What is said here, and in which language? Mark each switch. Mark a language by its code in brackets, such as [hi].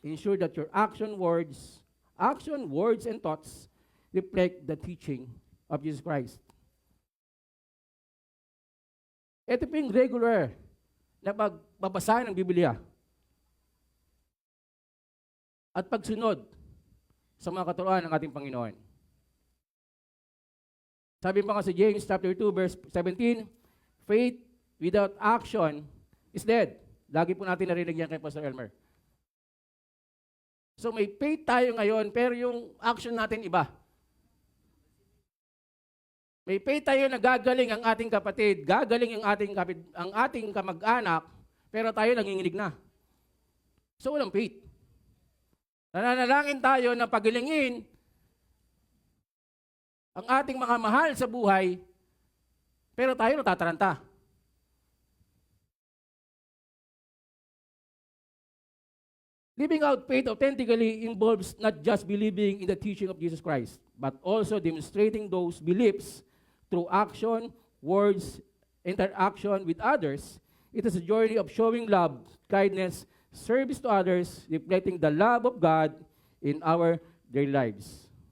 [en] Ensure that your action, words, and thoughts reflect the teaching of Jesus Christ. [tl] Ito po yung regular na pagbabasa ng Biblia at pagsunod sa mga katuruan ng ating Panginoon. Sabi pa nga sa James chapter 2 verse 17, [en] faith without action is dead. [tl] Lagi po natin narinig yan kay Pastor Elmer. So may faith tayo ngayon, pero yung action natin iba. May faith tayo na gagaling ang ating kapatid, gagaling ang ating kamag-anak, pero tayo nanginginig na. So walang faith. Nananalangin tayo na pagalingin ang ating mga mahal sa buhay, pero tayo natataranta. [en] Living out faith authentically involves not just believing in the teaching of Jesus Christ, but also demonstrating those beliefs through action, words, interaction with others. It is a journey of showing love, kindness, service to others, reflecting the love of God in our daily lives.